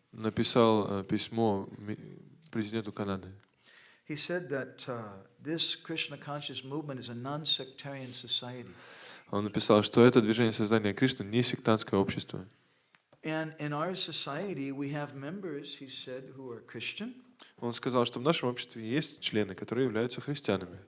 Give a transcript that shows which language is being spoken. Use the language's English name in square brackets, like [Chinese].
[Russian] Написал письмо президенту Канады. [English] He said that this Krishna conscious movement is a non-sectarian society. [Russian] Он написал, что это движение создания Кришны не сектантское общество. [English] And in our society we have members, he said, who are Christian. [Russian] Он сказал, что в нашем обществе есть члены, которые являются христианами,